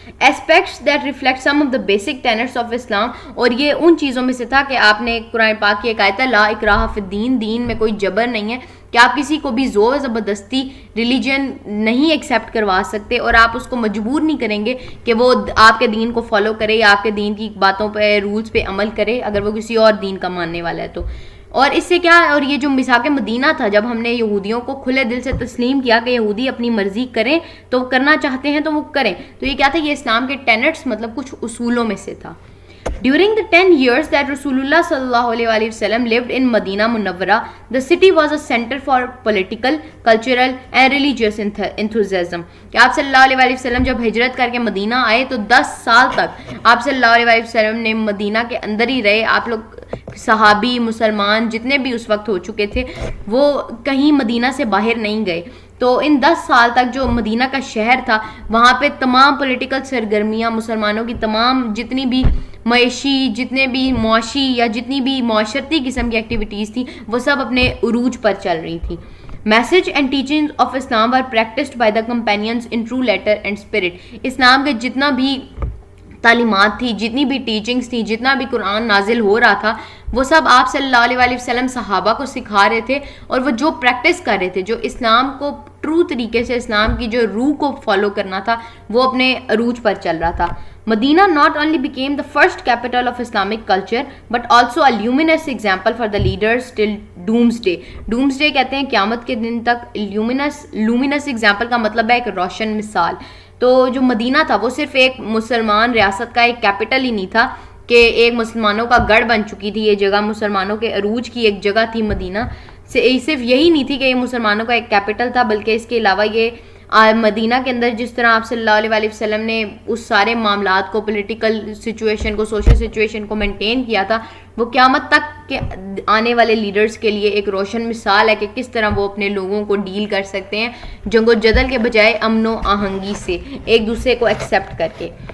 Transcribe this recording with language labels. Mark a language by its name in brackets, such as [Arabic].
[English] aspects that reflect some of the basic tenets of Islam, [Urdu] اور یہ ان چیزوں میں سے تھا کہ آپ نے قرآن پاک کی ایک آیت ہے [Arabic] لا اکراہ فی الدین, [Urdu] دین میں کوئی جبر نہیں ہے, کہ آپ کسی کو بھی زور زبردستی ریلیجن نہیں ایکسیپٹ کروا سکتے, اور آپ اس کو مجبور نہیں کریں گے کہ وہ آپ کے دین کو فالو کرے یا آپ کے دین کی باتوں پہ, رولز پہ عمل کرے اگر وہ کسی اور دین کا ماننے والا ہے تو. اور اس سے کیا, اور یہ جو میثاق مدینہ تھا, جب ہم نے یہودیوں کو کھلے دل سے تسلیم کیا کہ یہودی اپنی مرضی کریں تو کرنا چاہتے ہیں تو وہ کریں, تو یہ کیا تھا, یہ اسلام کے ٹینٹس مطلب کچھ اصولوں میں سے تھا. [English] During the 10 years that Rasulullah sallallahu alaihi wasallam lived in Medina Munawwara, the city was a center for political, cultural and religious enthusiasm. [Urdu] کہ آپ صلی اللہ علیہ وسلم جب ہجرت کر کے مدینہ آئے تو 10 سال تک آپ صلی اللہ علیہ وسلم نے مدینہ کے اندر ہی رہے. آپ لوگ صحابی مسلمان جتنے بھی اس وقت ہو چکے تھے وہ کہیں مدینہ سے باہر نہیں گئے. تو ان 10 سال تک جو مدینہ کا شہر تھا وہاں پہ تمام پولیٹیکل سرگرمیاں, مسلمانوں کی تمام جتنی بھی معاشی, جتنے بھی معاشی یا جتنی بھی معاشرتی قسم کی ایکٹیویٹیز تھیں وہ سب اپنے عروج پر چل رہی تھیں. [English] Message and teaching of Islam are practised by the companions in true letter and spirit. [Urdu] اسلام کے جتنا بھی تعلیمات تھی, جتنی بھی ٹیچنگز تھیں, جتنا بھی قرآن نازل ہو رہا تھا وہ سب آپ صلی اللہ علیہ وسلم صحابہ کو سکھا رہے تھے, اور وہ جو پریکٹس کر رہے تھے, جو اسلام کو ٹرو طریقے سے اسلام کی جو روح کو فالو کرنا تھا وہ اپنے عروج پر چل رہا تھا. [English] Medina not only became the first capital of Islamic culture but also a luminous example for the leaders till doomsday. [Urdu] doomsday کہتے ہیں قیامت کے دن تک. luminous example کا مطلب ہے ایک روشن مثال. تو جو مدینہ تھا وہ صرف ایک مسلمان ریاست کا ایک کیپٹل ہی نہیں تھا کہ ایک مسلمانوں کا گڑھ بن چکی تھی یہ جگہ, مسلمانوں کے عروج کی ایک جگہ تھی مدینہ. صرف یہی نہیں تھی کہ یہ مسلمانوں کا ایک کیپٹل تھا, بلکہ اس کے علاوہ یہ مدینہ کے اندر جس طرح آپ صلی اللہ علیہ وسلم نے اس سارے معاملات کو, پولیٹیکل سچویشن کو, سوشل سچویشن کو مینٹین کیا تھا, وہ قیامت تک کے آنے والے لیڈرز کے لیے ایک روشن مثال ہے کہ کس طرح وہ اپنے لوگوں کو ڈیل کر سکتے ہیں جنگ و جدل کے بجائے امن و آہنگی سے, ایک دوسرے کو ایکسیپٹ کر کے.